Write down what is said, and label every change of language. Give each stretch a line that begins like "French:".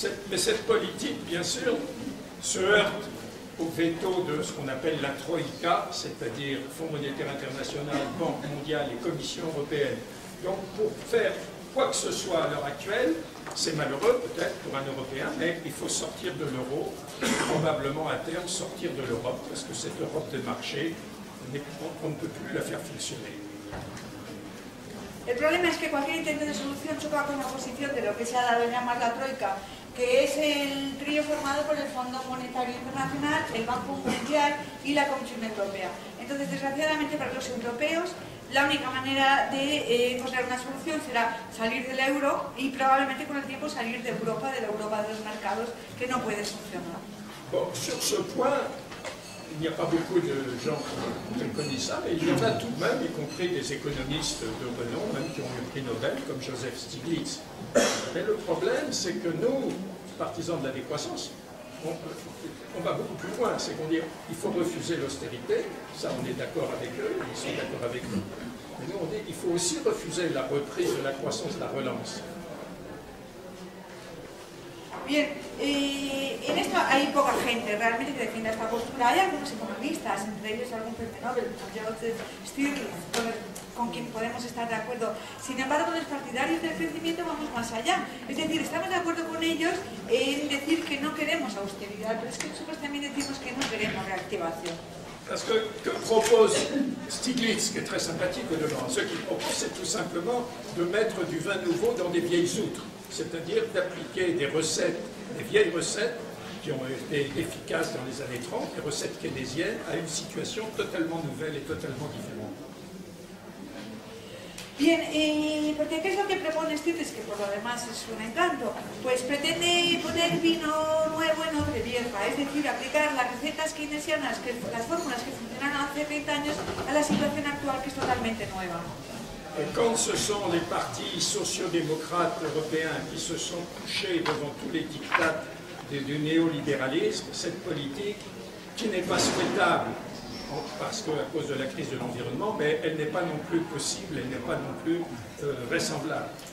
French: Mais cette politique, bien sûr, se heurte au veto de ce qu'on appelle la Troïka, c'est-à-dire Fonds monétaire international, Banque mondiale et Commission européenne. Donc pour faire quoi que ce soit à l'heure actuelle, c'est malheureux peut-être pour un Européen, mais il faut sortir de l'euro, probablement à terme sortir de l'Europe, parce que cette Europe de marché, on ne peut plus la faire fonctionner.
Spanish: El problema es que cualquier intento de solución choca con la posición de lo que se ha dado en llamar la Troika, que es el trío formado por el Fondo Monetario Internacional, el Banco Mundial y la Comisión Europea. Entonces, desgraciadamente para los europeos, la única manera de encontrar una solución será salir del euro y probablemente con el tiempo salir de Europa, de la Europa de los mercados, que no puede funcionar.
French: Bon, sur ce point, il n'y a pas beaucoup de gens qui connaissent ça, mais il y en a tout de même, y compris des économistes de renom, même qui ont eu le prix Nobel, comme Joseph Stiglitz. Mais le problème, c'est que nous, partisans de la décroissance, on va beaucoup plus loin, c'est qu'on dit il faut refuser l'austérité, ça on est d'accord avec eux, ils sont d'accord avec nous. Mais nous on dit il faut aussi refuser la reprise de la croissance, la relance.
Spanish: Bien, en esto hay poca gente realmente que defienda esta postura. Hay algunos economistas, entre ellos algún premio Nobel, como Joseph Stiglitz, con quien podemos estar de acuerdo. Sin embargo, los partidarios del crecimiento vamos más allá. Es decir, estamos de acuerdo con ellos en decir que no queremos austeridad, pero es que nosotros también decimos que no queremos reactivación.
French: Parce que propose Stiglitz, qui est très sympathique au-devant, ce qu'il propose, c'est tout simplement de mettre du vin nouveau dans des vieilles outres, c'est-à-dire d'appliquer des recettes, des vieilles recettes qui ont été efficaces dans les années 30, des recettes keynésiennes, à une situation totalement nouvelle et totalement différente.
Spanish: Bien, porque ¿qué es lo que propone Stiglitz? Que por lo demás es un encanto. Pues pretende poner vino nuevo en odre vieja, es decir, aplicar las recetas keynesianas, las fórmulas que funcionaron hace 30 años, a la situación actual que es totalmente nueva.
French: Et quand ce sont les partis sociodémocrates européens qui se sont couchés devant tous les diktats du néolibéralisme, cette politique qui n'est pas souhaitable, parce qu'à cause de la crise de l'environnement, mais elle n'est pas non plus possible, elle n'est pas non plus vraisemblable.